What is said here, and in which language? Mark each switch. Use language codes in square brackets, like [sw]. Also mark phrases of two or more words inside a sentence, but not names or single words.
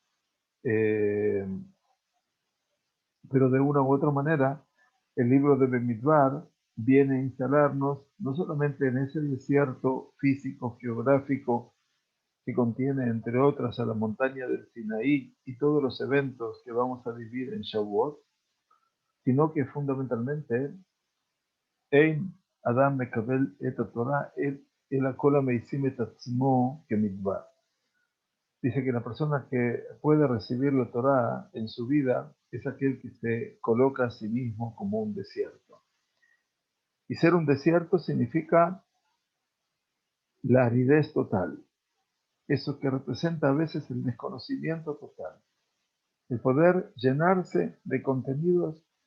[es] eh, pero de una u otra manera, el libro de Bemidbar viene a instalarnos no solamente en ese desierto físico, geográfico, que contiene, entre otras, a la montaña del Sinaí y todos los eventos que vamos a vivir en Shavuot, sino que fundamentalmente [he] אין אדם מקבל את תורה אלא אם כן משים את עצמו כמדבר. [es] Dice que la persona que puede recibir la Torah en su vida es aquel que se coloca a sí mismo como un desierto. Y ser un desierto significa la aridez total, eso que representa a veces el desconocimiento total, el poder llenarse de contenidos